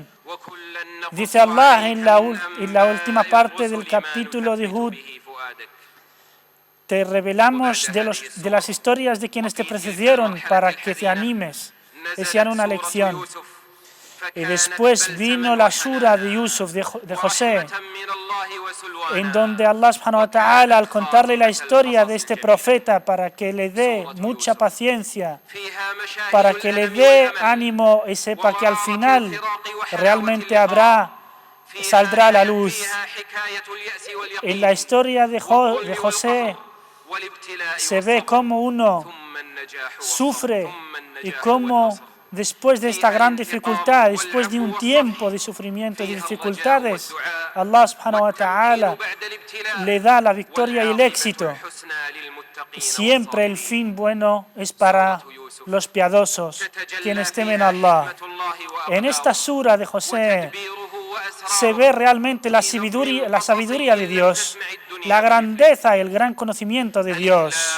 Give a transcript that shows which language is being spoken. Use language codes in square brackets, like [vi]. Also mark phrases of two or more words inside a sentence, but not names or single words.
[es] Dice Allah en la última parte del capítulo de Hud: te revelamos de las historias de quienes te precedieron para que te animes y sean una lección. Y después vino la sura de Yusuf, de José, en donde [ar] الله سبحانه وتعالى, [es] al contarle la historia de este profeta para que le dé mucha paciencia, para que le dé ánimo y sepa que al final realmente saldrá a la luz. En la historia de José se ve cómo uno sufre y cómo después de esta gran dificultad, después de un tiempo de sufrimiento y dificultades, [ar] الله سبحانه وتعالى [es] le da la victoria y el éxito. Siempre el fin bueno es para los piadosos, quienes temen a Allah. En esta sura de José se ve realmente la sabiduría de Dios, la grandeza y el gran conocimiento de Dios.